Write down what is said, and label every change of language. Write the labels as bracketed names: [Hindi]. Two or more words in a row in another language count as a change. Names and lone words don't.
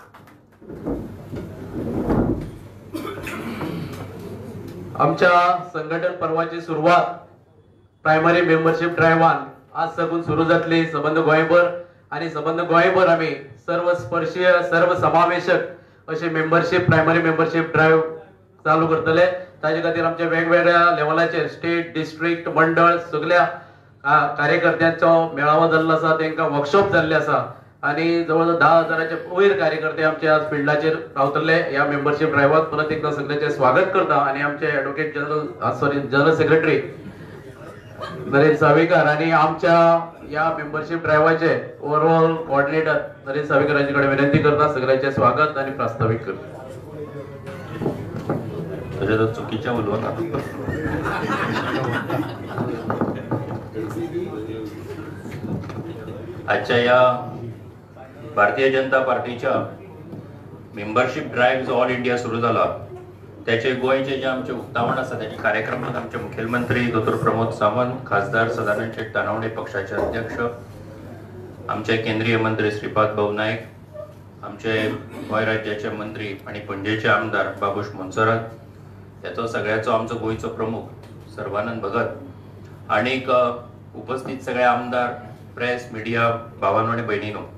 [Konkani] आमच्या संघटन पर्वाची सुरुवात [English] primary membership [Konkani] ड्रायव्हान आज साकून सुरू जातली संबंध गोंयभर आणि संबंध गोंयभर आम्ही सर्व स्पर्शीय सर्व समावेशक असे [English] membership primary membership drive [Konkani] चालू करतले. ताजे खातीर आमचे वेगवेगळ्या लेवलाचेर [English] state district [Konkani] मंडळ सगळ्या कार्यकर्त्यांचो मेळावो जाल्लो आसा तांकां वर्कशॉप जाल्ले आसा आणि जवळजवळ 10,000चे वयर कार्यकर्ते आमचे आज फिल्डाचेर रावतले. या मेंबरशिप ड्रायव्हाक परत एकदा सगळ्यांचे स्वागत करता आणि आमचे [English] advocate general secretary [Konkani] नरेश सावेकर आणि आमच्या या मेंबरशिप ड्रायव्हाचे [English] overall coordinator [Konkani] नरेश सावेकर यांच्याकडे विनंती करता सगळ्यांचे स्वागत आणि प्रास्ताविक करता. चुकीच्या उलवून आजच्या या भारतीय जनता पार्टीच्या [English] membership drive [Konkani] जो [English] all India [Konkani] सुरू झाला त्याचे गोयचे जे आमचे उक्तावण आसा त्याचे कार्यक्रमात आमचे मुख्यमंत्री डॉ. प्रमोद सावंत, खासदार सदानंद शेट दानवडे, पक्षाचे अध्यक्ष, आमचे केंद्रीय मंत्री श्रीपाद भाऊ नाईक, आमचे गोंय राज्याचे मंत्री आणि पणजेचे आमदार बाबूश मोन्सरात, त्याचो सगळ्याचो आमचो गोयचो प्रमुख सर्वानंद भगत आणि उपस्थित सगळे आमदार, प्रेस, मीडिया, भावांनो आणि भयणीनो,